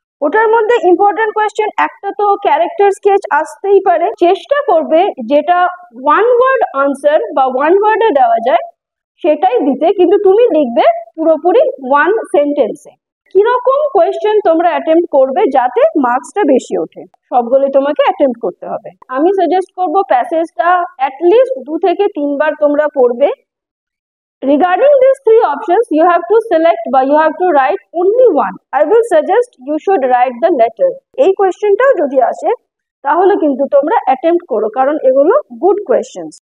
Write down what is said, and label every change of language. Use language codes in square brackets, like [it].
[bn] ওটার মধ্যে important question একটা তো ক্যারেক্টার স্কেচ আসতেই পারে, চেষ্টা করবে যেটা ওয়ান ওয়ার্ড আনসার বা ওয়ান ওয়ার্ডে দেওয়া যায় সেটাই দিতে, কিন্তু তুমি লিখবে পুরোপুরি ওয়ান সেন্টেন্সে। কিরকম কোয়েশ্চেন তোমরা অ্যাটেম্প্ট করবে যাতে মার্কসটা বেশি ওঠে, সবগুলো তোমাকে অ্যাটেম্প্ট করতে হবে। আমি সাজেস্ট করব প্যাসেজটা অ্যাটলিস্ট 2 থেকে 3 বার তোমরা পড়বে। [en] Regarding these 3 options, you have to select বা you have to write only one. I will suggest you should write the letter. [bn] এই কোয়েশ্চেনটাও যদি আসে তাহলে কিন্তু তোমরা অ্যাটেম্প্ট করো, কারণ এগুলো গুড কোয়েশ্চেন্স।